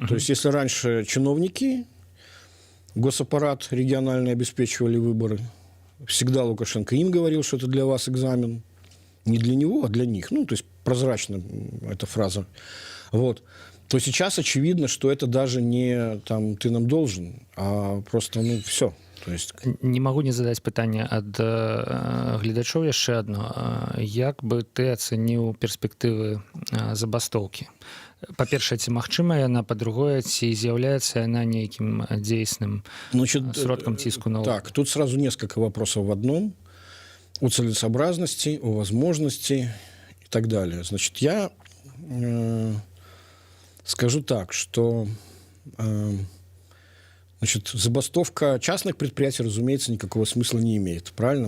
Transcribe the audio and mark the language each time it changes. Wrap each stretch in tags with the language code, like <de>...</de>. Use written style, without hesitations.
<ru>То есть, если раньше чиновники, госаппарат региональный обеспечивали выборы, всегда Лукашенко им говорил, что это для вас экзамен. Не для него, а для них. Ну, то есть, прозрачно эта фраза. Вот. То сейчас очевидно, что это даже не там, ты нам должен, а просто, ну, все. То есть...</ru> <be>Не могу не задать пытанне ад гледачоў яшчэ адно. Як бы ты ацэніў перспектывы забастоўкі? Па-першае, ці магчымая яна, па-другое, ці з'яўляецца яна нейкім дзейсным сродкам ціску на</be> <ru>Так, тут сразу несколько вопросов в одном. О целесообразности, о возможности и так далее. Значит, я скажу так, что значит, забастовка частных предприятий, разумеется, никакого смысла не имеет. Правильно?</ru>